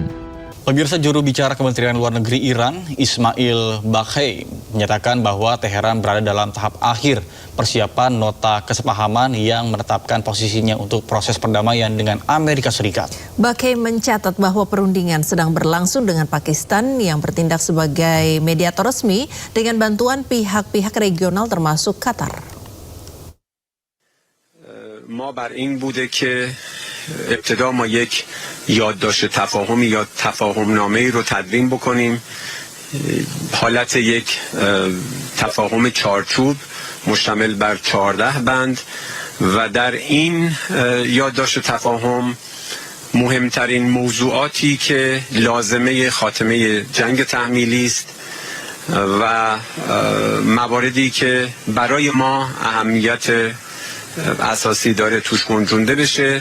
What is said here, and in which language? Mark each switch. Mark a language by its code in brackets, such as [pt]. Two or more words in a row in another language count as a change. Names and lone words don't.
[id] Pemirsa, juru bicara Kementerian Luar Negeri Iran, Ismail Baghai, menyatakan bahwa Teheran berada dalam tahap akhir persiapan nota kesepahaman yang menetapkan posisinya untuk proses perdamaian dengan Amerika Serikat. Baghai mencatat bahwa perundingan sedang berlangsung dengan Pakistan yang bertindak sebagai mediator resmi dengan bantuan pihak-pihak regional termasuk Qatar. [fa] ما بر این بوده که ابتدا ما یک یادداشت تفاهمی یا تفاهمنامه‌ای رو تدوین بکنیم، حالت یک تفاهم چارچوب مشتمل بر 14 بند و در این یادداشت تفاهم مهمترین موضوعاتی که لازمه خاتمه جنگ تحمیلی است و مواردی که برای ما اهمیت اساسی داره توش گنجونده بشه.